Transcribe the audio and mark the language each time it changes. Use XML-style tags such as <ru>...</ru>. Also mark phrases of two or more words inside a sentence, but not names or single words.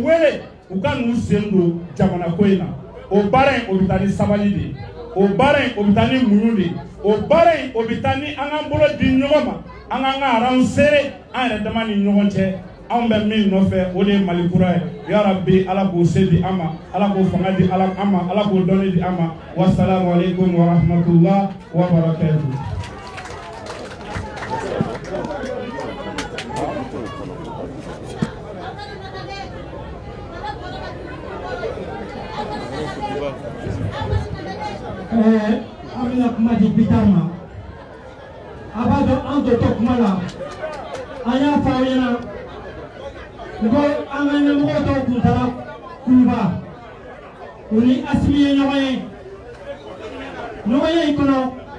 <bm>wele u ka n'u sen don jamana ko in na o baara in o bɛ taa ni sabali de o baara in o bɛ taa ni muɲu de o baara in o bɛ taa ni an k'an bolo di ɲɔgɔn ma an k'an ka ranw serrer an yɛrɛ dama ni ɲɔgɔn cɛ anw bɛ min nɔfɛ o de ye Mali kura ye</bm> <ar>يا رب</ar> <bm>Ala k'o se di an ma Ala k'o fanga di an ma Ala k'o dɔnni di an ma</bm> <ar>والسلام عليكم ورحمة الله وبركاته.</ar> <bm>An bɛna kuma di Bitar ma a b'a dɔn an tɔ kuma la an y'a fɔ aw ɲɛna n ko an ka ɲɛmɔgɔ dɔw tun taara Kuluba u ni Asimi ye ɲɔgɔn ye ɲɔgɔnye in kɔnɔ</bm>